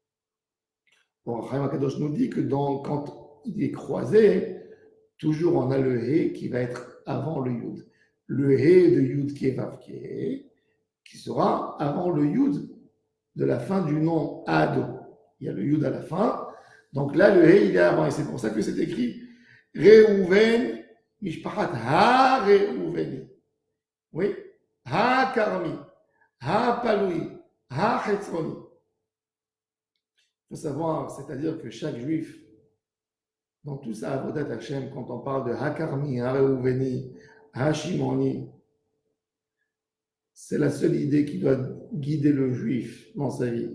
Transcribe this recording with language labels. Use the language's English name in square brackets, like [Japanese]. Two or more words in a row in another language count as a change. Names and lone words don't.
[French] Bon, Chaim HaKadosh nous dit que quand il est croisé, toujours on a le He qui va être avant le Yud. Le He de [Hebrew] יוד קה ואו קה [French] qui sera avant le Yud de la fin du nom Ado. Il y a le Yud à la fin. Donc là, le He, il est avant. Et c'est pour ça que c'est écrit Reuven, [Hebrew] משפחת הראובני. [French] Oui. Ha-Karmi, Ha-Palui, Ha-Chetzroni. Il faut savoir, c'est-à-dire que chaque juif, dans tout ça, [Hebrew] עבודת השם, [French] quand on parle de Ha-Karmi, Ha-Reuveni, Ha-Shimoni, c'est la seule idée qui doit guider le juif dans sa vie.